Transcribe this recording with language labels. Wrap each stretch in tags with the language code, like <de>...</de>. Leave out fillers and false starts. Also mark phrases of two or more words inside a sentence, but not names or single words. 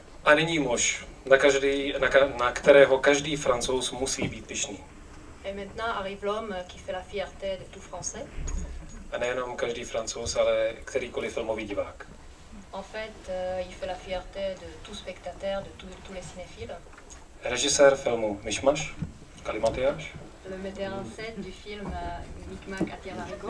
<cs>a nyní muž, na kterého každý Francouz musí být pyšný.</cs> <fr>Et maintenant arrive l'homme qui fait la fierté de tout Français.</fr> <cs>A nejenom každý Francouz, ale kterýkoliv filmový divák.</cs> <fr>En fait, il fait la fierté de tout spectateur, de tous les cinéphiles.</fr> <cs>Režisér filmu Myšmaš, Galimatiáš.</cs> <fr>Le metteur en scène du film Micmac attire l'arigot.</fr>